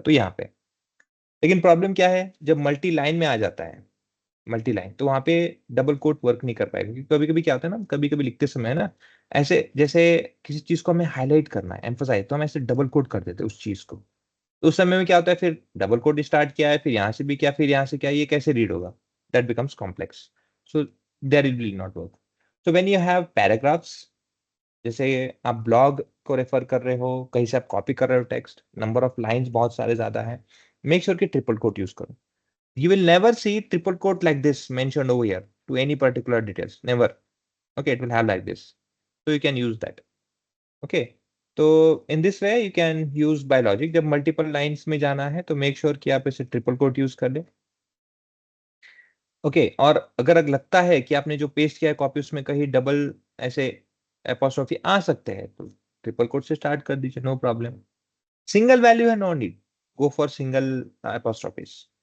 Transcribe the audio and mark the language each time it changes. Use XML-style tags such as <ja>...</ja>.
<hi>तो यहाँ पे लेकिन प्रॉब्लम क्या है, जब मल्टी लाइन में आ जाता है, मल्टी लाइन, तो वहां पे डबल कोट वर्क नहीं कर पाएगा, क्योंकि कभी कभी क्या होता है ना, कभी कभी लिखते समय ना ऐसे, जैसे किसी चीज को हमें हाईलाइट करना है, एम्फसाइज, तो हम ऐसे डबल कोट कर देते हैं उस चीज को, तो उस समय में क्या होता है, फिर डबल कोट स्टार्ट किया है, फिर यहाँ से भी क्या, फिर यहाँ से क्या, ये कैसे रीड होगा,</hi> <en>That becomes complex, so that it will not work. So when you have paragraphs,</en> <hi>जैसे आप ब्लॉग को रेफर कर रहे हो, कहीं से आप कॉपी कर रहे हो टेक्स्ट, नंबर ऑफ लाइंस बहुत सारे ज्यादा है, मेक श्योर कि ट्रिपल कोट यूज करो.</hi> <en>You will never see triple quote like this mentioned over here to any particular details. Never. Okay, it will have like this. So you can use that. Okay. तो in this way you can use by logic.</en> <hi>जब multiple lines में जाना है तो make sure कि आप इसे triple quote use कर लें. ओके और अगर लगता है कि आपने जो पेस्ट किया है कॉपी उसमें कहीं डबल ऐसे एपोस्ट्रोफी आ सकते हैं तो ट्रिपल कोट से स्टार्ट कर दीजिए, नो प्रॉब्लम.</hi> <en>Single value है, no need, go for single apostrophes.</en>